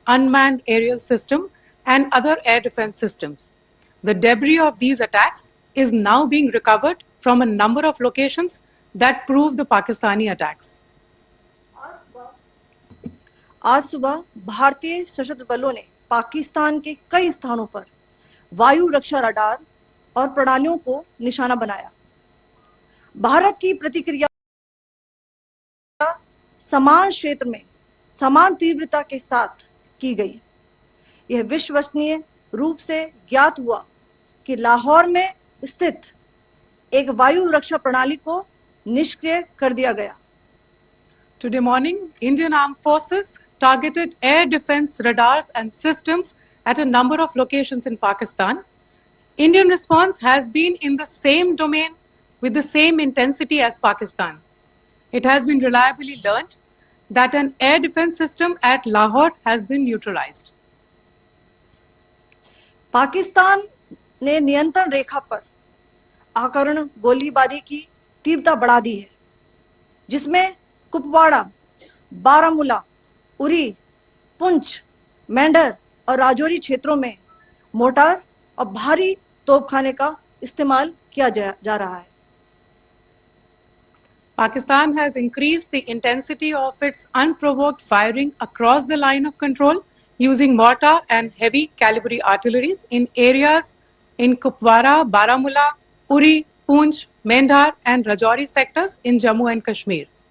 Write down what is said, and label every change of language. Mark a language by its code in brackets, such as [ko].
[en] unmanned aerial system, and other air defense systems. The debris of these attacks is now being recovered from a number of locations that prove the Pakistani attacks. [hi] आज सुबह भारतीय सशस्त्र बलों ने पाकिस्तान के कई स्थानों पर वायु रक्षा रडार और प्रणालियों को निशाना बनाया। भारत की प्रतिक्रिया समान क्षेत्र में समान तीव्रता के साथ की गई। यह विश्वसनीय रूप से ज्ञात हुआ कि लाहौर में स्थित एक वायु रक्षा प्रणाली को निष्क्रिय कर दिया गया। [en] Today morning, Indian Armed Forces targeted air defense radars and systems at a number of locations in Pakistan. Indian response has been in the same domain with the same intensity as Pakistan. It has been reliably learnt that an air defense system at Lahore has been neutralized. [hi] Pakistan ने नियंत्रण रेखा पर आकरण गोलीबारी की तीव्रता बढ़ा दी है, जिसमें कुपवाड़ा, बारामूला, उरी, पुंछ, मेंढर और राजौरी क्षेत्रों में मोर्टार और भारी तोपखाने का इस्तेमाल किया जा रहा है। [en] Pakistan has increased the intensity of its unprovoked firing across the line of control using mortar and heavy calibre artilleries in areas in Kupwara, Baramulla, Uri, Poonch, Mendhar and Rajouri sectors in Jammu and Kashmir.